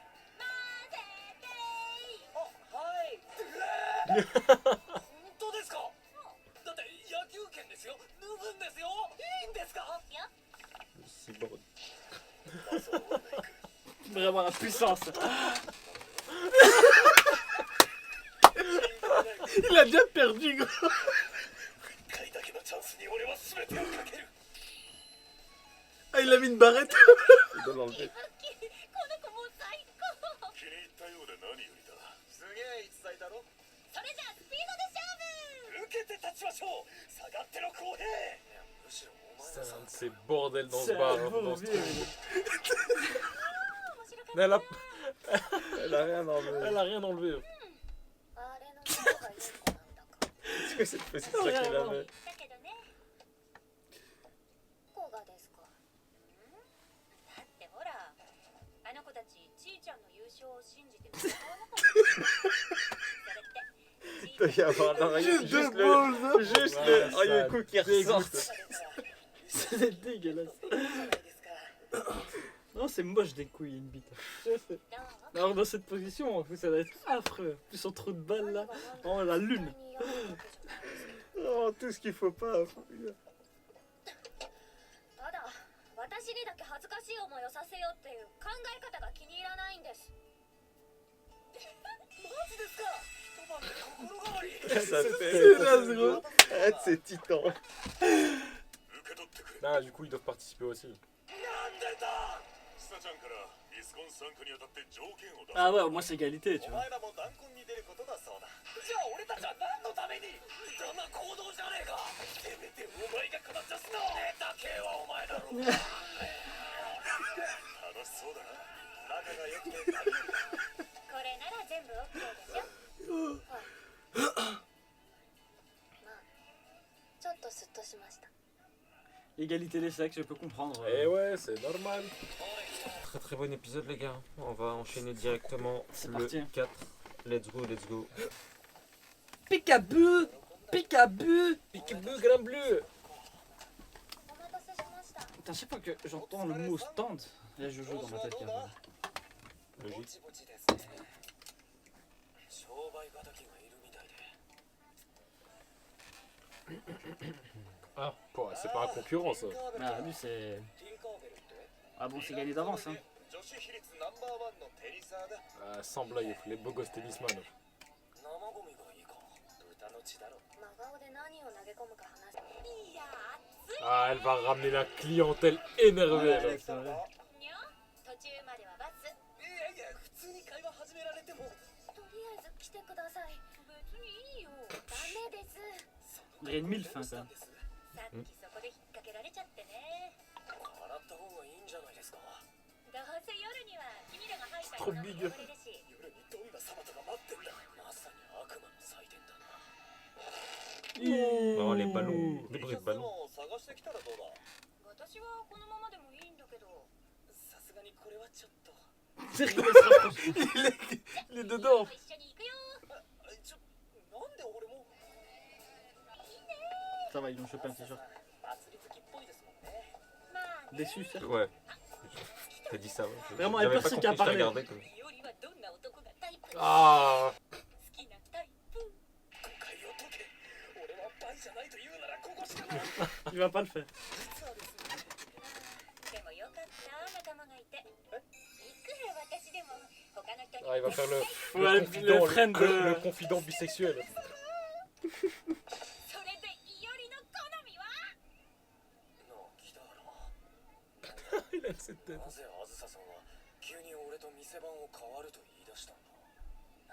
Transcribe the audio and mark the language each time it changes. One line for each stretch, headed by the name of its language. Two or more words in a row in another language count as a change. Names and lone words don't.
Japanese: あ、はい。本当ですか。だって野球拳ですよ。脱ぐんですよ。いいんですか。
French: C'est bon. Vraiment la puissance. Il a déjà perdu, gros.
Japanese: 一回だけのチャンスに俺は全てをかける。
French: Ah, il a mis une barrette. Il doit l'enlever.
Japanese: この子もう最高。気に入ったようで何よりだ。すげえ逸材だろ。それじゃあスピードで勝負。受けて立ちましょう。下がってろ公平。いやむしろお前
French: C'est
Japanese: らさ
French: un de ces bordels dans ce C'est bar. un hein, dans ce mauvais. truc.
Japanese: 面白かった。
French: Mais elle a... Elle a rien enlevé. elle a rien enlevé.
Japanese: あれの方がいい子なんだか。
French: C'est quoi cette petite sac qu'il avait?
Japanese: だけどね。こがですか。だってほら、あの子たちちーちゃんの優勝を信じて歌わなかった。
French: Il doit y avoir non, rien, Juste juste deux le... balles, Juste Ouais, le... ça Ah, il y a un coup qui ressort. C'est dégueulasse. Non, c'est moche des couilles, une bite. Alors dans cette position, en plus, ça va être affreux. Plus son trou de balle là. Oh la lune. Oh, tout ce qu'il faut pas.
Japanese: ただ、私にだけ恥ずかしい思いをさせようっていう考え方が気に入らないんです。マジですか。一晩で心変わり。
French: Ça C'est là, gros. fait... C'est titan.
Japanese: 受け取ってくれ。
French: Ah, du coup, ils doivent participer aussi.
Japanese: なんでだ。久ちゃんからイスコン参加にあたって条件を出す。
French: Ah ouais, au moins c'est égalité, tu
Japanese: お
French: vois.
Japanese: 前らも弾痕に出ることだそうだ。じゃあ俺たちは何のために。だな行動じゃねえか。せめてお前がこの女子のネタ系はお前だろう。楽しそうだな。仲が良くて何よりだ。これなら全部 OK でしょ。はい。まあ、ちょっとスッとしました。
French: Égalité des sexes, je peux comprendre. Eh ouais, c'est normal. Très très bon épisode, les gars. On va enchaîner directement C'est le parti. 4.
English: Let's go, let's go. Peekaboo Peekaboo Peekaboo,
French: grain bleu.
Japanese: お待たせしました。
French: Putain, chaque fois que j'entends le mot stand, là je joue dans ma tête carrément.
Japanese: ぼ
French: Logique.
Japanese: ちぼちですね。商売敵がいるみたいで。
French: Ah, quoi, c'est pas un concurrent ça. Ah, lui c'est.
Japanese: ティンカーベルって
French: Ah bon, c'est gagné d'avance, hein.
Japanese: 女子比率ナンバーワンのテリサーだ。
French: Ah, sans blague, les beaux gosses tennisman.
Japanese: 生ゴミがいいか。豚の血だろ。真顔で何を投げ込むか話す。いや
French: Ah, elle va ramener la clientèle énervée. Ouais, là. c'est vrai.
Japanese: にゃ途中まではバス。いやいや、普通に会話始められても。とりあえず来てください。別にいいよ。ダメです。
French: Il y a une mille fins quand même.
Japanese: さっきそこで引っ掛けられちゃってね。洗った方がいいんじゃないですか。どうせ夜には君らが入った
French: trop
Japanese: の
French: big.
Japanese: 汚れるし。夜にどんなサバタが待ってんだ。まさに悪魔の祭典だな。
French: Oh, les ballons. Les bruits de
Japanese: で
French: ballons.
Japanese: も探してきたらどうだ。私はこのままでもいいんだけど。さすがにこれはちょっと。
French: C'est rigolo, ça rapproche. Il est dedans.
Japanese: 一緒に行くよ。なんで俺も。
French: Ça va, ils l'ont chopé un t-shirt. 祭り好きっぽいですもんね。まあね。 Déçu, certes. Ouais. T'as dit ça, ouais. Vraiment, J'avais elle pas personne compris, qui a je t'ai parlé. regardé comme-
Japanese: よりはどんな男がタイプ。
French: Ah
Japanese: 好きなタイプ。誤解を解け。俺はバイじゃないと言うならここしかない。
French: Il va pas le faire.
Japanese: 実はですね。でもよかった仲間がいて。いくら私でも他の人に。
French: Ah, il va faire le, Ouais, le friend le de. confident bisexuel.
Japanese: それでいよりの好みは。なあ、北原。
French: Il a cette tête.
Japanese: なぜあずささんは急に俺と店番を変わると言い出したんだ。